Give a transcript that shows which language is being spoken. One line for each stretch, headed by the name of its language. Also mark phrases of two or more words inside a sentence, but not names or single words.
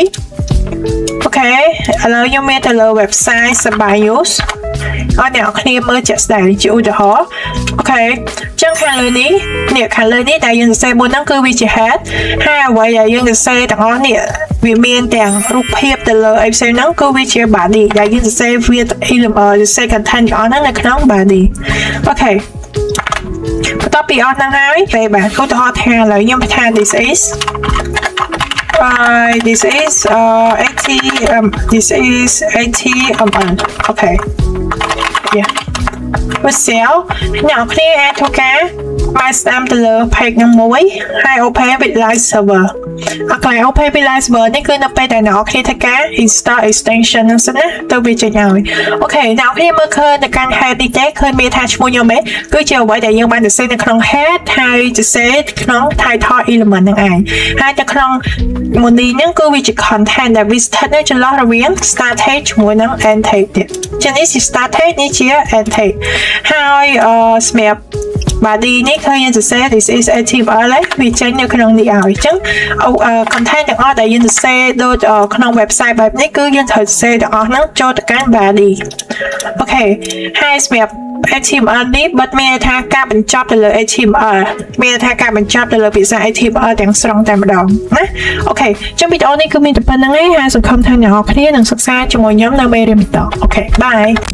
Khmer: អូខេឥឡូវខ្ញុំមានទៅលើ website Sabayus អត់អ្នកនរគ្នាមើលជាក់ស្ដែងជាឧទាហរណ៍អូខេចឹងខាងលើនេះខាងលើនេះដែលយើងសរសេរមុនហ្នឹងគឺវាជា head ហើយអ្វីដែលយើងសរសេរទាំងអស់នេះវាមានទាំងរូបភាពទៅលើអីផ្សេងហ្នឹងគឺវាជា body ដែលយើងសរសេរវា element សរសេរ content ទាំងអស់ហ្នឹងនៅក្នុង body អូខេបន្ទាប់ពីអស់ហ្នឹងហើយពេលបាទឧទាហរណ៍ថាឥឡូវខ្ញុំថា
English: this is
Khmer: 80
English: this is 80 ml okay yeah
Khmer: វា cell អ្នកនរគ្នាអាចធ្វើការមកស្ដាំទៅលើ page ហ្នឹងមួយហើយ
English: open with live server
Khmer: អត់កន្លែង
English: open with live server
Khmer: នេះគឺនៅពេលដែលអ្នកនរគ្នាធ្វើការ
English: install extension
Khmer: ហ្នឹងសិនណាទៅវាចេញឲ្យអូខេអ្នកនរ គ្នាមើលឃើញទៅកាន់ head នេះទេឃើញមានថាឈ្មោះខ្ញុំទេគឺជាអ្វីដែលយើងបានសរសេរនៅក្នុង head ហើយសរសេរក្នុង
English: title element
Khmer: ហ្នឹងឯងហើយនៅក្នុង Moni ហ្នឹងគឺវាជា content ដែលវាស្ថិតនៅចន្លោះរវាង
English: start tag
Khmer: ជាមួយនឹង
English: end tag
Khmer: ទៀតចឹងនេះជា
English: start tag
Khmer: នេះជា
English: end tag
Khmer: ហើយសម្រាប់ body នេះឃើញយើង សរសេរ
English: this is HTML
Khmer: វាចេញនៅក្នុងនេះឲ្យអញ្ចឹង content ទាំងអស់ដែលយើងសរសេរដូចក្នុង website បែបនេះគឺយើងត្រូវសរសេរទាំងអស់ហ្នឹងចូលទៅកាន់ body អូខេហើយសម្រាប់ HTML នេះបិទមានថាការបញ្ចប់ទៅលើ HTML មានថាការបញ្ចប់ទៅលើភាសា HTML ទាំងស្រុងតែម្ដងណាអូខេចឹងវីដេអូនេះគឺមានតែប៉ុណ្្នឹងឯងហើយសង្ឃឹមថាអ្នកនរគ្នានឹងសិក្សាជាមួយខ្ញុំនៅមេរៀនបន្តអូខេបាយ